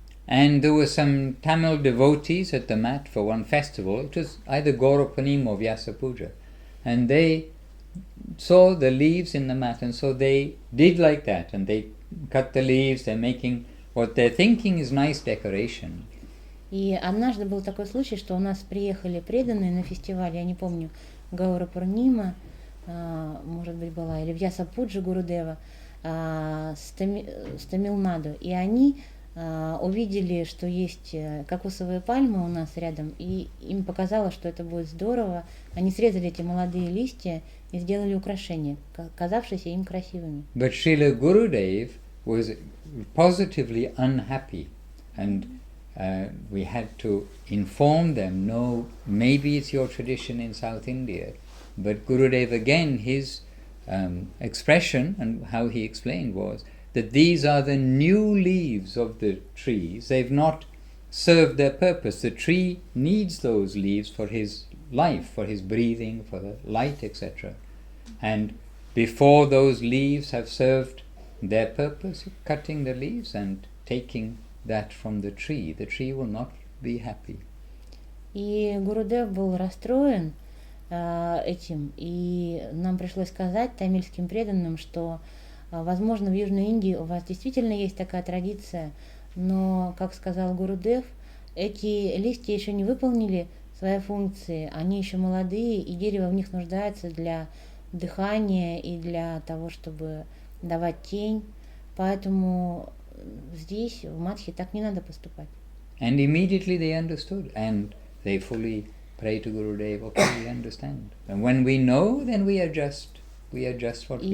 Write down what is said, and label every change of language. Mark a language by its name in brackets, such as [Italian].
[English] And there were some Tamil devotees at the mat for one festival. It was either Gaurapanima or Vyasa Puja. And they saw the leaves in the mat, and so they did like that. And they cut the leaves, they're making what they're thinking is nice decoration. [Russian] И однажды был такой случай, что у нас приехали преданные на фестиваль, я не помню, Гаурапурнима, может быть, была, или Вьяса Пуджа Гурудева, с Тамилнаду. И они увидели, что есть кокосовые пальмы у нас рядом, и им показалось, что это будет здорово. Они срезали эти молодые листья и сделали украшения, казавшиеся им красивыми. [English] But Srila Gurudev was positively unhappy, and we had to inform them, no, maybe it's your tradition in South India, but Gurudev again, his expression and how he explained was that these are the new leaves of the trees. They've not served their purpose. The tree needs those leaves for his life, for his breathing, for the light, etc. And before those leaves have served their purpose, cutting the leaves and taking that from the tree will not be happy. [Russian] И Гурудев был расстроен этим, и нам пришлось сказать тамильским преданным, что, возможно, в Южной Индии у вас действительно есть такая традиция, но, как сказал Гурудев, эти листья еще не выполнили свои функции, они еще молодые, и дерево в них нуждается для дыхания и для того, чтобы давать тень, поэтому здесь, в Мадхе, так не надо поступать. [English] And immediately they understood, and they fully pray to Gurudev, okay, we understand. And when we know, then we adjust what we do.